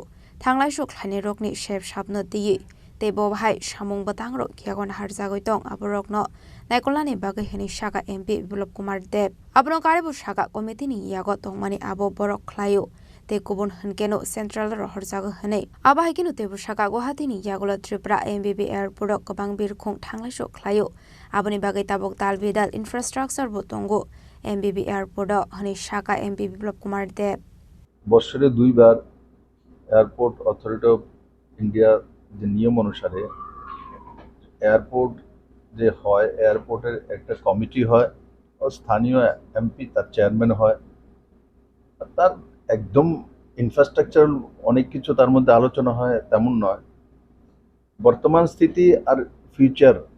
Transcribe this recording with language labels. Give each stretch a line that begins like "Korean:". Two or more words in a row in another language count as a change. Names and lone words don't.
Turkic languages: Tanglai Shuk Hani Rokni Chef Shabno Ti Tebo Hai Shamung Batangro Kiagon Harzagoitong Aborokno Naikolani Bagai Heni Shaka MP Biplop Kumar Dev Abno Karibu Shaka Committee ni Yago Tongmani Abo Borok Klayo te kubun hankeno central rohor jaga hanei aba hikinu te bushaka Guwahati ni Yagola Tripura MBB Airport kobang birkhong thanglai so khlayo aboni bagai tabok dalbidal infrastructure botongo MBB Airport hani shaka MP Biplop Kumar Dev
Bangla: বছরে দুইবার এয়ারপোর্ট অথরিটি অফ ইন্ডিয়া যে নিয়ম অনুসারে এয়ারপোর্ট যে হয় এয়ারপোর্টের একটা কমিটি হয় ও স্থানীয় এমপি তার চেয়ারম্যান হয় তার একদম ইনফ্রাস্ট্রাকচার অনেক কিছু তার মধ্যে আলোচনা হয় তেমন নয় বর্তমান স্থিতি আর ফিউচার